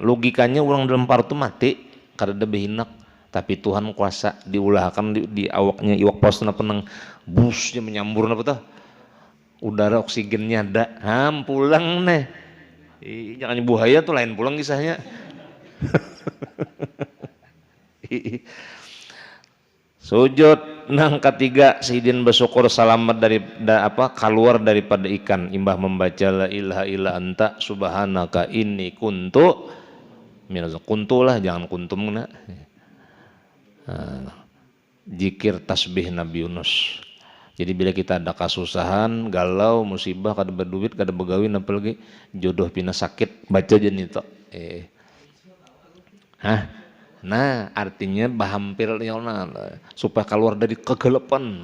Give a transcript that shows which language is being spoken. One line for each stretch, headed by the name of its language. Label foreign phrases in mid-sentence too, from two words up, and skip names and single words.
Banjar: Logikanya orang dalam perut itu mati karena behinak, tapi Tuhan kuasa diulahkan di awaknya iwak paus napa nang busnya menyambur napa tuh udara oksigennya ada, pulang nih. Jangan buaya tuh lain pulang kisahnya. Sujud nang ketiga sidin bersyukur selamat dari keluar daripada ikan, imbah membaca
Arabic: لا إله إلا أنت سبحانك إني كنت من
Banjar: kuntulah jangan kuntum na. Zikir tasbih Nabi Yunus. Jadi bila kita ada kasusahan, galau, musibah, kada berduit, kada begawin, apalagi jodoh pina sakit, baca aja nih toh. Nah artinya bahampir supaya keluar dari kegelapan.